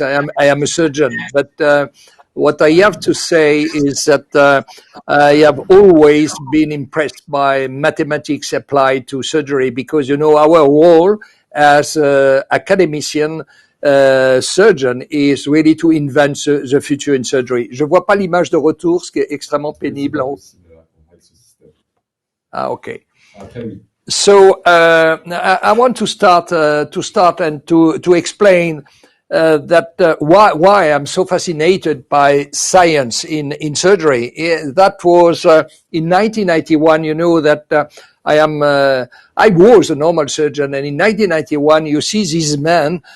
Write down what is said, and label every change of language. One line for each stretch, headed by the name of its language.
English: I am a surgeon, but what I have to say is that I have always been impressed by mathematics applied to surgery because, you know, our role as academician surgeon is really to invent the future in surgery.
French: Je vois pas l'image de retour, ce qui est extrêmement pénible.
English: Ah, okay. So I want to start and to explain that why I'm so fascinated by science in surgery. That was in 1991. You know that I was a normal surgeon, and in 1991, you see this man.